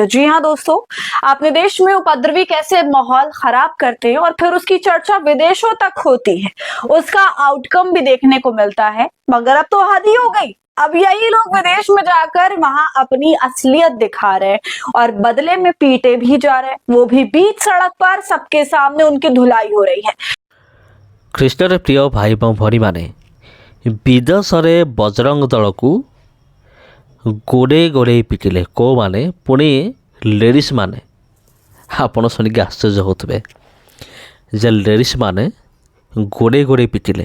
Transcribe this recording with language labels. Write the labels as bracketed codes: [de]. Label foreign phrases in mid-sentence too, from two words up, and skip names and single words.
[hi] जी हाँ दोस्तों, अपने देश में उपद्रवी कैसे माहौल खराब करते हैं और फिर उसकी चर्चा विदेशों तक होती है, उसका आउटकम भी देखने को मिलता है। मगर अब तो हद ही हो गई। अब यही लोग विदेश में जाकर वहां अपनी असलियत दिखा रहे हैं और बदले में पीटे भी जा रहे हैं, वो भी बीच सड़क पर सबके सामने उनकी धुलाई हो रही है। [or] ଖ୍ରୀଷ୍ଟରେ ପ୍ରିୟ ଭାଇ ଏବଂ ଭଉଣୀମାନେ, ବିଦେଶରେ ବଜରଙ୍ଗ ଦଳକୁ ଗୋଡ଼େଇ ଗୋଡ଼େଇ ପିଟିଲେ କେଉଁମାନେ? ପୁଣି ଲେଡ଼ିସ୍ ମାନେ। ଆପଣ ଶୁଣିକି ଆଶ୍ଚର୍ଯ୍ୟ ହେଉଥିବେ ଯେ ଲେଡ଼ିସ୍ ମାନେ ଗୋଡ଼େଇ ଗୋଡ଼େଇ ପିଟିଲେ।